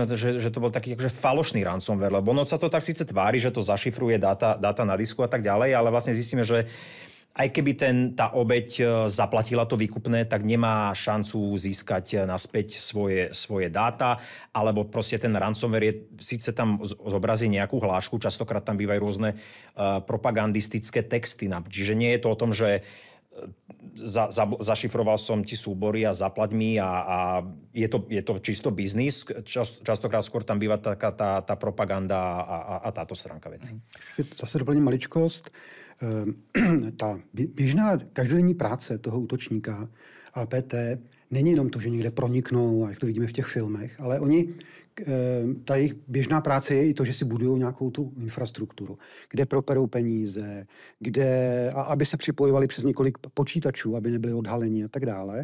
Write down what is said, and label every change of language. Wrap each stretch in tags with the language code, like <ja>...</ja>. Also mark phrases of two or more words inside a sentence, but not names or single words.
<sk>to, že to bol taký akože falošný ransomware, lebo ono sa to tak síce tvári, že to zašifruje dáta na disku a tak ďalej, ale vlastne zistíme, že aj keby tá obeť zaplatila to výkupné, tak nemá šancu získať naspäť svoje dáta, alebo proste ten ransomware síce tam zobrazí nejakú hlášku, častokrát tam bývajú rôzne propagandistické texty. Čiže nie je to o tom, že zašifroval som ti súbory a zaplať mi a je to čisto biznis. Častokrát skôr tam býva taká tá propaganda a táto stránka veci.</sk> <cs>Zase doplním maličkost. Ta běžná každodenní práce toho útočníka APT není jenom to, že někde proniknou, a jak to vidíme v těch filmech, ale ta jejich běžná práce je i to, že si budují nějakou tu infrastrukturu, kde properou peníze, aby se připojovali přes několik počítačů, aby nebyli odhaleni a tak dále.</cs>